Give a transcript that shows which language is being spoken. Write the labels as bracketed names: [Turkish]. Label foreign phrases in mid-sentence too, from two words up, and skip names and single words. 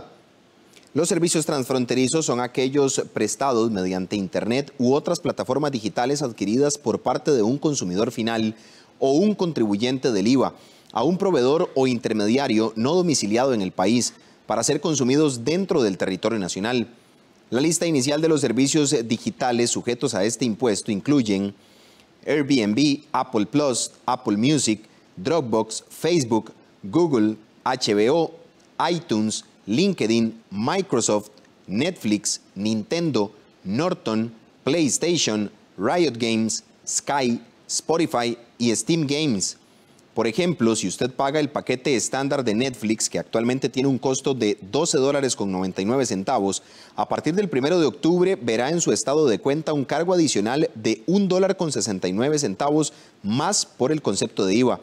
[Spanish] Los servicios transfronterizos son aquellos prestados mediante Internet u otras plataformas digitales adquiridas por parte de un consumidor final o un contribuyente del IVA a un proveedor o intermediario no domiciliado en el país para ser consumidos dentro del territorio nacional. La lista inicial de los servicios digitales sujetos a este impuesto incluyen Airbnb, Apple Plus, Apple Music, Dropbox, Facebook, Google, HBO, iTunes, LinkedIn, Microsoft, Netflix, Nintendo, Norton, PlayStation, Riot Games, Sky, Spotify y Steam Games. Por ejemplo, si usted paga el paquete estándar de Netflix, que actualmente tiene un costo de $12.99, a partir del 1 de octubre verá en su estado de cuenta un cargo adicional de $1.69 más por el concepto de IVA.